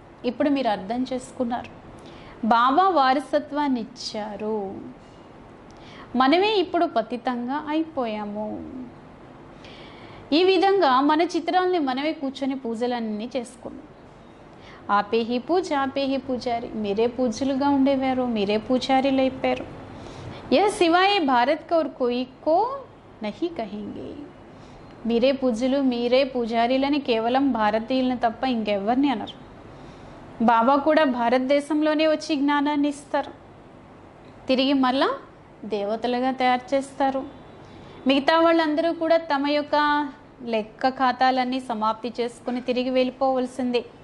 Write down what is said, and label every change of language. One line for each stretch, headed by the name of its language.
Telugu: ఇప్పుడు మీరు అర్థం చేసుకున్నారు, బాబా వారసత్వాన్ని ఇచ్చారు, మనమే ఇప్పుడు పతితంగా అయిపోయాము. ఈ విధంగా మన చిత్రాలని మనమే కూర్చొని పూజలన్నీ చేసుకున్నాం.
Hindi: ఆపే హీ పూజ ఆపే హీ పూజారి,
Telugu: మీరే పూజలుగా ఉండేవారు, మీరే పూజారీలు అయిపోయారు.
Hindi: యह सिवाय भारत का और कोई को नहीं कहेंगे.
Telugu: మీరే పూజలు మీరే పూజారీలని కేవలం భారతీయులను తప్ప ఇంకెవరిని అనరు. బాబా కూడా భారతదేశంలోనే వచ్చి జ్ఞానాన్ని ఇస్తారు, తిరిగి మళ్ళా దేవతలుగా తయారు చేస్తారు. మిగతా వాళ్ళందరూ కూడా తమ యొక్క లెక్క ఖాతాలన్నీ సమాప్తి చేసుకుని తిరిగి వెళ్ళిపోవలసిందే.